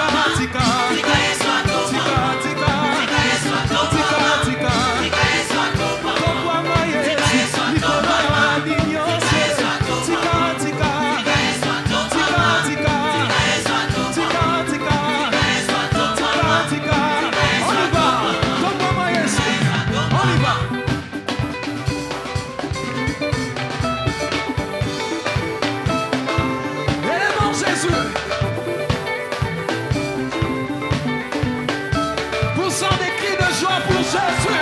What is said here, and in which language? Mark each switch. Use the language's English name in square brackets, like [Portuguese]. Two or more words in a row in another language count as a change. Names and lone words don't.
[French] Tika, tika. Tika, tika. Pourquoi moi Jésus, Nicolas Adignosse. Tika, tika. Tika, tika. Tika, tika. Tika, tika. On y va. Pourquoi moi Jésus. On y va. Élément Jésus. Poussant des cris de joie pour Jésus.